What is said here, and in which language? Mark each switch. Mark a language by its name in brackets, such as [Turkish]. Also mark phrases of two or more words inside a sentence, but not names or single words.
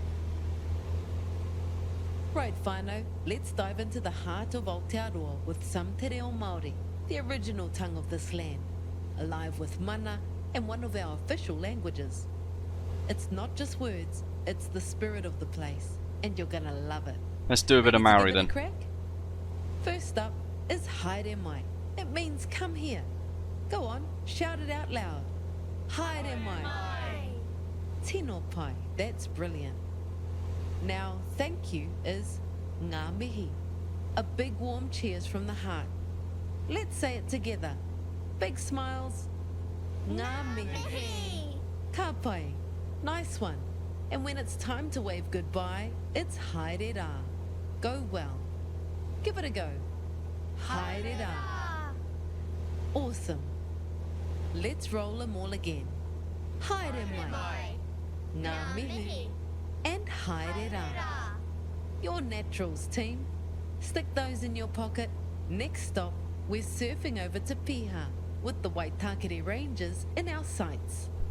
[English] Right, whānau, let's dive into the heart of Aotearoa with some Te Reo Māori, the original tongue of this land, alive with mana and one of our official languages. It's not just words, it's the spirit of the place, and you're gonna love it. Let's do a bit of Maori then. Crack? First up is [Māori] haere mai. [English] It means come here. Go on, shout it out loud. [Māori] Haere mai. Tino pai, [English] that's brilliant. Now, thank you is [Māori] ngā mihi. [English] A big warm cheers from the heart. Let's say it together. Big smiles. [Māori] Ngā mihi. Ka pai. [English] Nice one. And when it's time to wave goodbye, it's [Māori] haere rā. [English] Go well. Give it a go. [Māori] Haere rā. [English] Awesome. Let's roll them all again. [Māori] Haere mai. Ngā mihi. And haere rā. [English] Your naturals, team. Stick those in your pocket. Next stop, we're surfing over to Piha with the Waitakere Ranges in our sights.